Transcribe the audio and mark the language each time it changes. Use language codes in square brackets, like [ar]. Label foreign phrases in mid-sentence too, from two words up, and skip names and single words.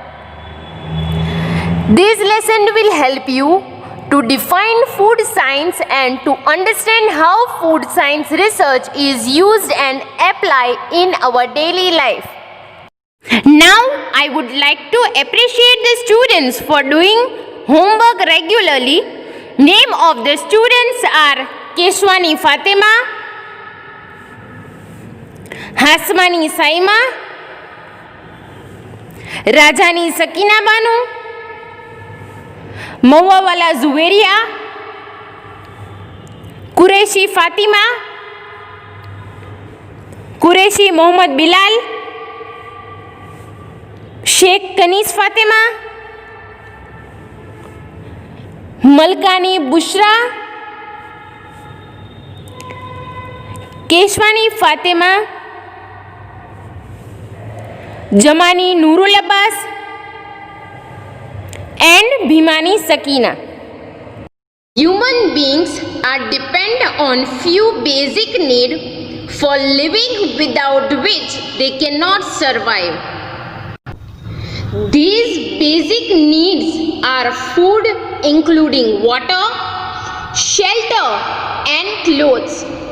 [en] This lesson will help you to define food science and to understand how food science research is used and applied in our daily life. Now, I would like to appreciate the students for doing homework regularly. Name of the students are Keshwani Fatima, Hasmani Saima, Rajani Sakina Banu, Mawawala Zuweria, Qureshi Fatima, Qureshi Mohammad Bilal, शेख कनीस फातिमा, मलकानी बुशरा, केशवानी फातिमा, जमानी नूरुल अब्बास and Bhimani Sakina. Human beings are dependent on few basic needs for living without which they cannot survive. These basic needs are food including water, shelter and clothes.